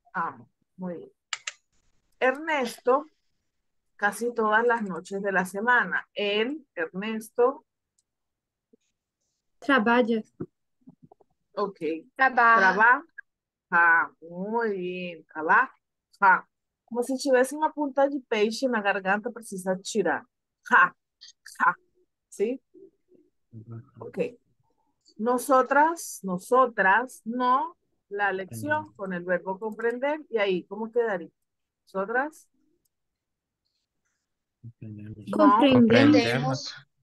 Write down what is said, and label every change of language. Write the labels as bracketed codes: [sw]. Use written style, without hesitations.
[es] ama. Muy bien. Ernesto, casi todas las noches de la semana. Él, Ernesto, [pt] Trabalha. ok, [es] Trabaja. trabaja, muy bien, trabaja. [pt] Como se tivesse uma ponta de peixe na garganta, precisa tirar. [es] Ja, ja, ¿sí? Ok. Nosotras, no, la lección con el verbo comprender, y ahí, ¿cómo quedaría? Nosotras, no, [pt] Compreendemos.